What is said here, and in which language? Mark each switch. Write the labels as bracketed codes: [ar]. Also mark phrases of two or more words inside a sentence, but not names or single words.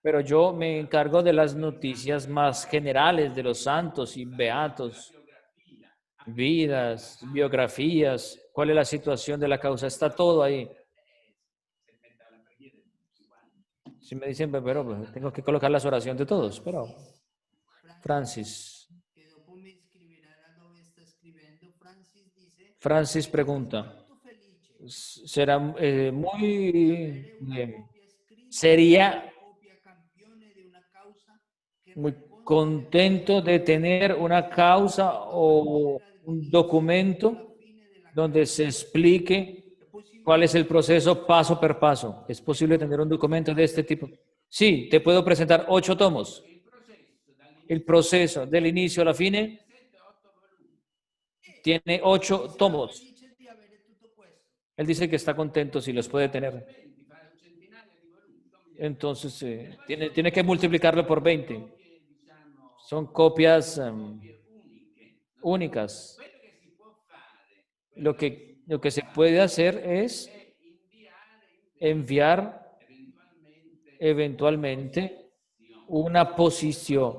[es] Pero yo me encargo de las noticias más generales de los santos y beatos, vidas, biografías, cuál es la situación de la causa, está todo ahí. Si me dicen, pero pues, tengo que colocar las oraciones de todos, pero Francis. [it] que dopo mi scriverà dove sta scrivendo, Francis dice, [es] Francis pregunta, [it] molto felice [es] será muy, [it] avere una copia scritta, [es] sería [it] una copia campione di una causa che [es] muy [it] racconta le [es] contento de tener una causa o un documento [it] alla fine della [es] donde se [it] causa. [es] explique [it] È possibile [es] cuál es el proceso paso por paso. ¿Es posible tener un documento de este tipo? Sí, te puedo presentar 8 tomos. El proceso del inicio a la fin tiene 8 tomos. [it] felice di avere tutto questo. [es] Él dice que está contento si los puede tener. Entonces, tiene que multiplicarlo por 20. Son copias únicas. Lo que se puede hacer es enviar eventualmente una posición.